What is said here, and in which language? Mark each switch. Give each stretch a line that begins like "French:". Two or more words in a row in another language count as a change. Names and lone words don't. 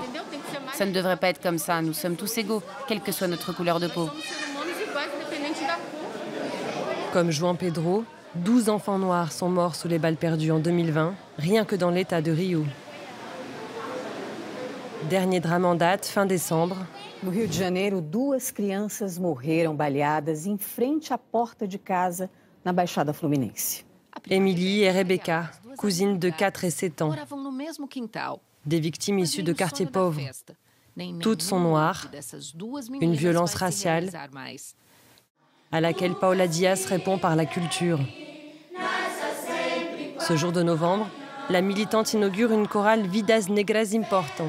French: Ça ne devrait pas être comme ça, nous sommes tous égaux, quelle que soit notre couleur de peau. Comme João Pedro, 12 enfants noirs sont morts sous les balles perdues en 2020, rien que dans l'État de Rio. Dernier drame en date, fin décembre.
Portuguese: No Rio de Janeiro, 2 crianças morreram baleadas em frente à porta de casa na Baixada Fluminense.
French: Émilie et Rebecca, cousines de 4 et 7 ans. Des victimes issues de quartiers pauvres. Toutes sont noires. Une violence raciale à laquelle Paola Dias répond par la culture. Ce jour de novembre, la militante inaugure une chorale Vidas Negras Importam.